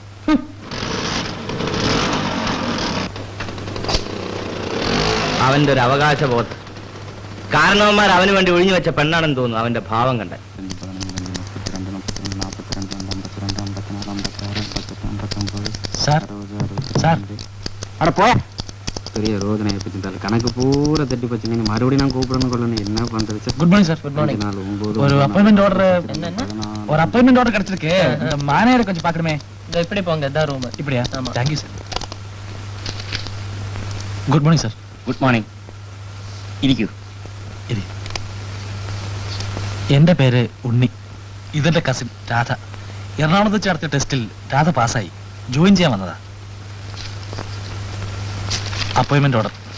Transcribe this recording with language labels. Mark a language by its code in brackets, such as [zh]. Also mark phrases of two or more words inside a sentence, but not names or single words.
[ml] അവന്റെ ഒരു അവകാശബോധം. കാരണവന്മാർ അവന് വേണ്ടി ഒഴിഞ്ഞു വെച്ച പെണ്ണാണെന്ന് തോന്നുന്നു അവന്റെ ഭാവം കണ്ട. അവിടെ പോയാ [ta] பெரிய ரோதனையை பற்றி கணக்கு பூரா தட்டி போச்சுங்க. மறுபடியும் நான் கூப்பிடணும் கொள்ளணும், என்ன பண்றது? [en] good morning sir. good morning. [ta] ஒரு [en] appointment order [ta] கிடைச்சிருக்கு. இந்த மானேஜரை கொஞ்சம் பார்க்கணுமே. இப்படி போங்க, இதான் ரூம். இப்படியா? [en] thank you sir. good morning sir. good morning. [ml] ഇരിക്കൂ. എന്റെ പേര് ഉണ്ണി. ഇതെന്റെ കസിൻ രാധ. എറണാകുളത്ത് ചേർത്ത ടെസ്റ്റിൽ രാധ പാസ്സായി. ജോയിൻ ചെയ്യാൻ വന്നതാ. [en] appointment order.